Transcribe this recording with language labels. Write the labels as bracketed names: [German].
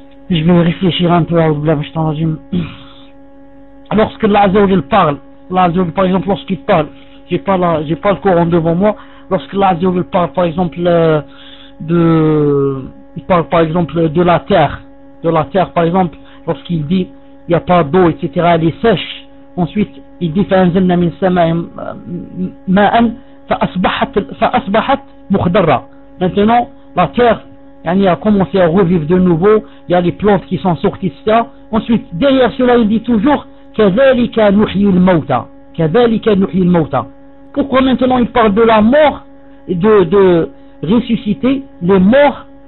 [French] Je vais réfléchir un peu à la résume. Lorsque l'Azawajal parle, par exemple, lorsqu'il parle, j'ai pas le Coran devant moi, lorsque l'Azawajal parle par exemple de la terre, par exemple, lorsqu'il dit il n'y a pas d'eau, etc., elle est sèche. Ensuite, il dit [Arabic] فَأَنزَلْنَا مِنْ سَمَاءِ مَاءً فَأَصْبَحَتْ مُخْدَرًا. [French] Maintenant, la terre a commencé à revivre de nouveau, il y a les plantes qui sont sorties, etc. Ensuite, derrière cela, il dit toujours [Arabic] كَذَلِكَ نُحْيِي الْمَوْتَى. كَذَلِكَ نُحْيِي الْمَوْتَى. [French] Pourquoi maintenant il parle de la mort et de ressusciter les morts?